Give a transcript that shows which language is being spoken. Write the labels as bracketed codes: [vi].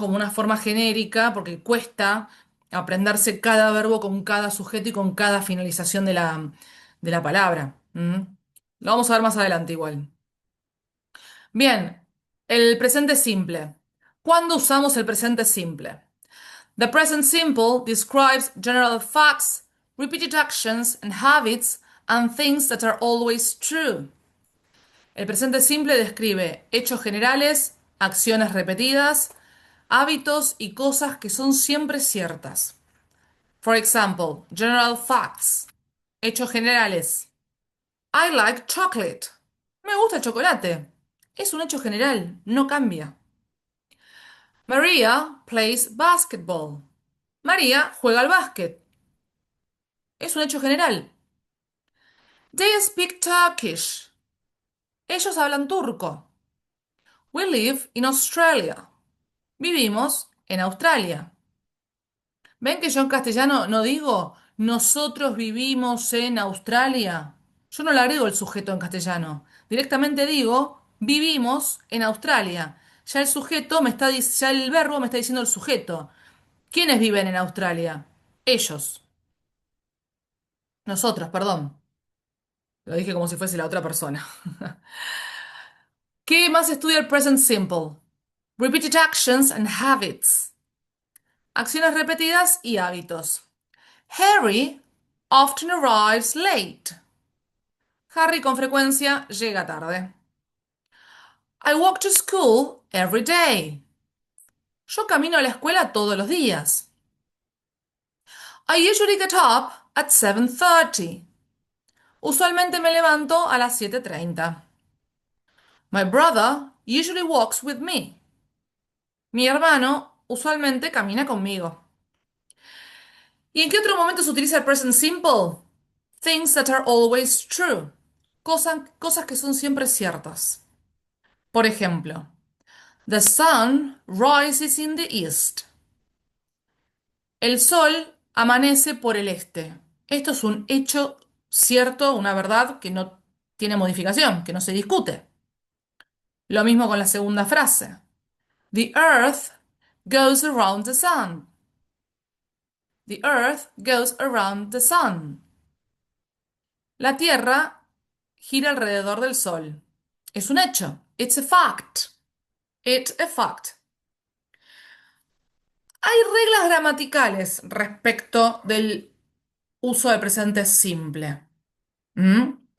[es] Como una forma genérica, porque cuesta aprenderse cada verbo con cada sujeto y con cada finalización de la palabra. ¿Mm? Lo vamos a ver más adelante igual. Bien, el presente simple. ¿Cuándo usamos el presente simple? [en] The present simple describes general facts, repeated actions and habits, and things that are always true. [es] El presente simple describe hechos generales, acciones repetidas, hábitos y cosas que son siempre ciertas. [en] For example, general facts. [es] Hechos generales. [en] I like chocolate. [es] Me gusta el chocolate. Es un hecho general, no cambia. [en] Maria plays basketball. [es] María juega al básquet. Es un hecho general. [en] They speak Turkish. [es] Ellos hablan turco. [en] We live in Australia. [es] Vivimos en Australia. ¿Ven que yo en castellano no digo nosotros vivimos en Australia? Yo no le agrego el sujeto en castellano. Directamente digo Vivimos en Australia. Ya el sujeto me está, ya el verbo me está diciendo el sujeto. ¿Quiénes viven en Australia? Ellos. Nosotros, perdón. Lo dije como si fuese la otra persona. ¿Qué más estudia el present simple? [en] Repeated actions and habits. [es] Acciones repetidas y hábitos. [en] Harry often arrives late. [es] Harry con frecuencia llega tarde. [en] I walk to school every day. [es] Yo camino a la escuela todos los días. [en] I usually get up at 7:30. [es] Usualmente me levanto a las 7:30. [en] My brother usually walks with me. [es] Mi hermano usualmente camina conmigo. ¿Y en qué otro momento se utiliza el present simple? [en] Things that are always true. [es] Cosas que son siempre ciertas. Por ejemplo, [en] the sun rises in the east. [es] El sol amanece por el este. Esto es un hecho cierto, una verdad que no tiene modificación, que no se discute. Lo mismo con la segunda frase. [en] The earth goes around the sun. The earth goes around the sun. [es] La Tierra gira alrededor del Sol. Es un hecho. [en] It's a fact. It's a fact. [es] Hay reglas gramaticales respecto del uso del presente simple. ¿Mm?